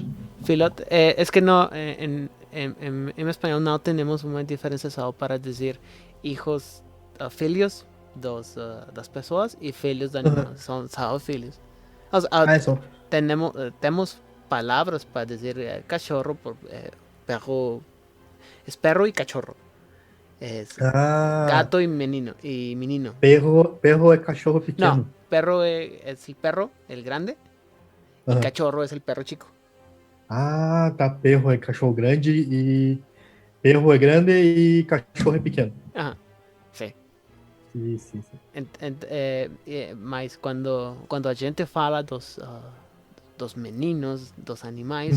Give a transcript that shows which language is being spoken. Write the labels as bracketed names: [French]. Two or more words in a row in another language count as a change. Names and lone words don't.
[Portuguese] Filhote, é que não, em espanhol não temos uma diferença só para dizer hijos, filhos das pessoas e filhos de animais. São filhos. Temos palavras para dizer cachorro, [Spanish] perro, es perro y cachorro. Gato y menino. [Portuguese] Perro é cachorro pequeno. [Spanish] No, perro es el perro, el grande, y cachorro es el perro chico. [Portuguese] Ah, tá. Perro é cachorro grande e perro é grande e cachorro é pequeno. Sim. Sim. Mas quando a gente fala dos meninos, dos animais,